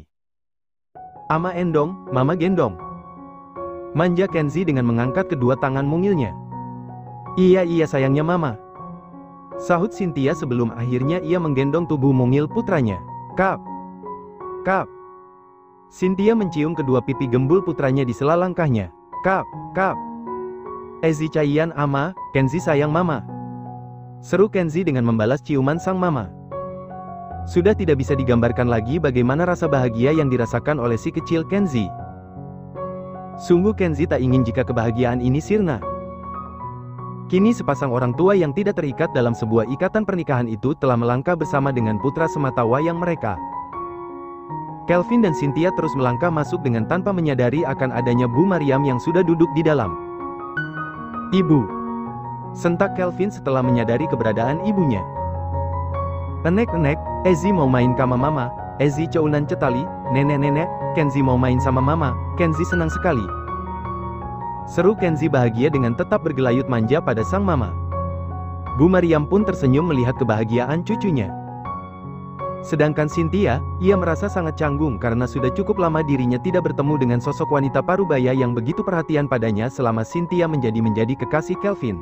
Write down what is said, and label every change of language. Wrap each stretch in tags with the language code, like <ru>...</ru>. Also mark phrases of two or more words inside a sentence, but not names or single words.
<id>Ama endong, mama gendong. Manja Kenzi dengan mengangkat kedua tangan mungilnya. Iya sayangnya mama. Sahut Cynthia sebelum akhirnya ia menggendong tubuh mungil putranya. Kap. Cynthia mencium kedua pipi gembul putranya di sela langkahnya. Kap. Ezi cayan ama, Kenzi sayang mama. Seru Kenzi dengan membalas ciuman sang mama. Sudah tidak bisa digambarkan lagi bagaimana rasa bahagia yang dirasakan oleh si kecil Kenzi. Sungguh Kenzi tak ingin jika kebahagiaan ini sirna. Kini sepasang orang tua yang tidak terikat dalam sebuah ikatan pernikahan itu telah melangkah bersama dengan putra semata wayang mereka. Kelvin dan Cynthia terus melangkah masuk dengan tanpa menyadari akan adanya Bu Mariam yang sudah duduk di dalam. Ibu. Sentak Kelvin setelah menyadari keberadaan ibunya. Enek, Ezi mau main sama mama, Ezi ceunan cetali, nenek, Kenzi mau main sama mama, Kenzi senang sekali. Seru Kenzi bahagia dengan tetap bergelayut manja pada sang mama. Bu Mariam pun tersenyum melihat kebahagiaan cucunya. Sedangkan Cynthia, ia merasa sangat canggung karena sudah cukup lama dirinya tidak bertemu dengan sosok wanita parubaya yang begitu perhatian padanya selama Cynthia menjadi kekasih Kelvin.</id>